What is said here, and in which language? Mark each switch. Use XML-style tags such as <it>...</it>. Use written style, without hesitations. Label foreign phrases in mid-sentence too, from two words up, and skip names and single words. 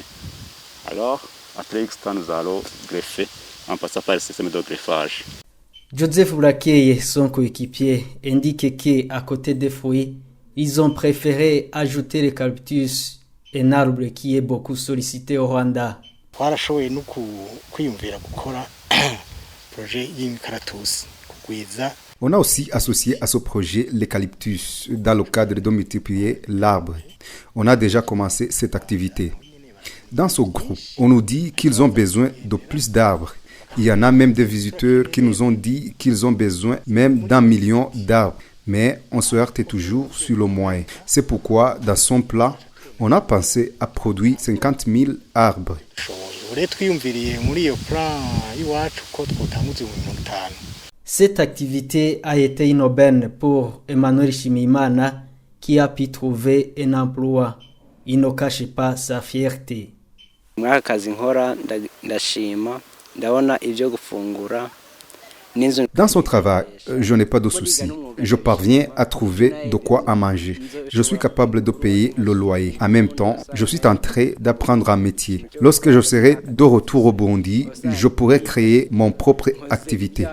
<fr>Alors, après X temps, nous allons greffer en passant par le système de greffage. Joseph Burakeye, son coéquipier, indique qu'à côté des fruits, ils ont préféré ajouter l'eucalyptus, un arbre qui est beaucoup sollicité au Rwanda.</fr> <rn>Twarashoboye no kwiyumvira gukora projet y'imikaratusi kugwiza.</rn> <fr>On a aussi associé à ce projet l'eucalyptus dans le cadre de multiplier l'arbre. On a déjà commencé cette activité. Dans ce groupe, on nous dit qu'ils ont besoin de plus d'arbres. Il y en a même des visiteurs qui nous ont dit qu'ils ont besoin même d'1 million d'arbres. Mais on se heurte toujours sur le moyen. C'est pourquoi, dans son plan, on a pensé à produire 50 000 arbres. Cette activité a été une aubaine pour Emmanuel Shimimana qui a pu trouver un emploi. Il ne cache pas sa fierté.</fr> <rn>Mwakazi nkora ndashima ndabona ibyo gufungura.</rn> <fr>Dans son travail, je n'ai pas de soucis. Je parviens à trouver de quoi à manger. Je suis capable de payer le loyer. En même temps, je suis en train d'apprendre un métier. Lorsque je serai de retour au Burundi, je pourrai créer mon propre activité.</fr>